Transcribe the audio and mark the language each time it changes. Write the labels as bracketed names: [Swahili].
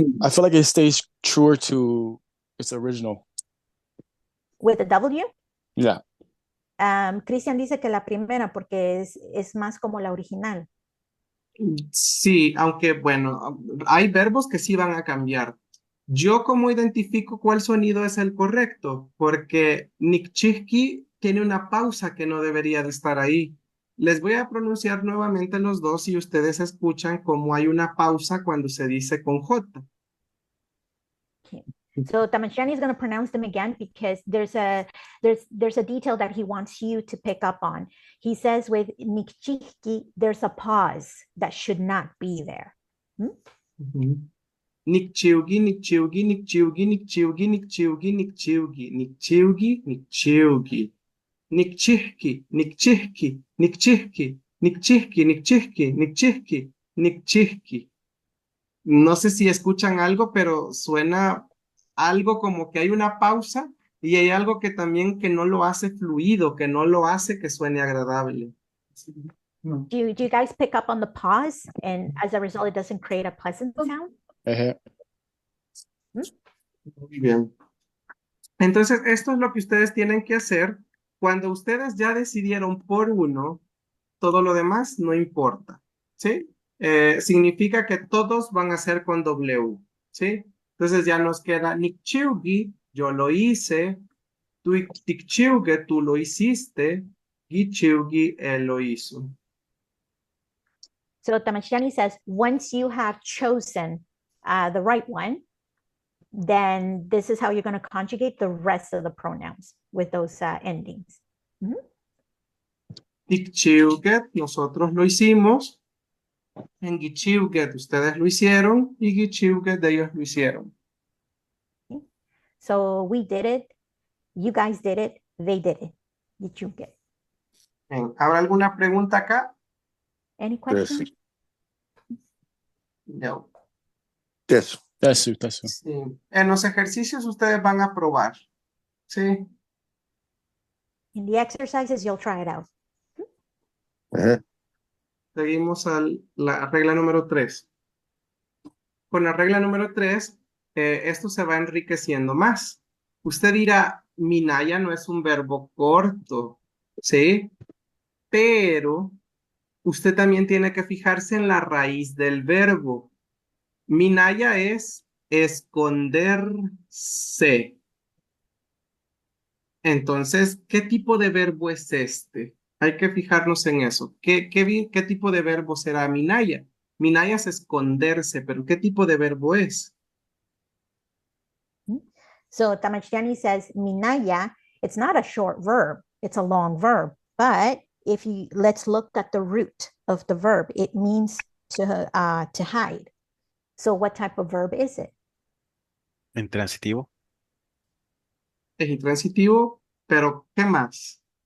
[English] I feel like it stays truer to its original. With a W? Yeah. [Spanish] Cristian dice que la primera porque es más como la original. Sí, aunque bueno, hay verbos que sí van a cambiar. Yo cómo identifico cuál sonido es el correcto, porque Nikchihki tiene una pausa que no debería de estar ahí. Les voy a pronunciar nuevamente los dos y ustedes escuchan cómo hay una pausa cuando se dice con J. [English] So Tamachtiani is going to pronounce them again because there's a detail that he wants you to pick up on. He says with Nikchihki, there's a pause that should not be there. Ujú. [Nahuatl languages] Nikchiugi, Nikchiugi, Nikchiugi, Nikchiugi, Nikchiugi, Nikchiugi, Nikchiugi, Nikchiugi. Nikchihki, Nikchihki, Nikchihki, Nikchihki, Nikchihki, Nikchihki, Nikchihki. [Spanish] No sé si escuchan algo, pero suena algo como que hay una pausa y hay algo que también que no lo hace fluido, que no lo hace que suene agradable. [English] Do you guys pick up on the pause? And as a result, it doesn't create a pleasant sound? [Spanish] Muy bien. Entonces, esto es lo que ustedes tienen que hacer. Cuando ustedes ya decidieron por uno, todo lo demás no importa, ¿sí? Significa que todos van a ser con W, ¿sí? Entonces ya nos queda Nikchiugi, yo lo hice, Tikchiuge, tú lo hiciste, Gichiugi, él lo hizo. [English] So Tamachtiani says, once you have chosen the right one, then this is how you're going to conjugate the rest of the pronouns with those endings. [Spanish] Tikchiuget, nosotros lo hicimos. En Gichiuget, ustedes lo hicieron. Y Gichiuget, ellos lo hicieron. [English] So we did it, you guys did it, they did it. [Nahuatl languages] Gichiuget. [Spanish] Bien, ¿habrá alguna pregunta acá? [English] Any questions? No. Yes. That's it. [Spanish] Sí. En los ejercicios ustedes van a probar. Sí. [English] In the exercises, you'll try it out. Ajá. [Spanish] Seguimos a la regla número 3. Con la regla número 3, esto se va enriqueciendo más. Usted dirá, Minaya no es un verbo corto, ¿sí? Pero usted también tiene que fijarse en la raíz del verbo. Minaya es esconderse. Entonces, ¿qué tipo de verbo es este? Hay que fijarnos en eso. ¿Qué tipo de verbo será Minaya? Minaya es esconderse, pero ¿qué tipo de verbo es? [English] So Tamachtiani says, Minaya, it's not a short verb, it's a long verb. But if you let's look at the root of the verb, it means to hide. So what type of verb is it? [Spanish] Intransitivo. Es intransitivo, pero ¿qué más?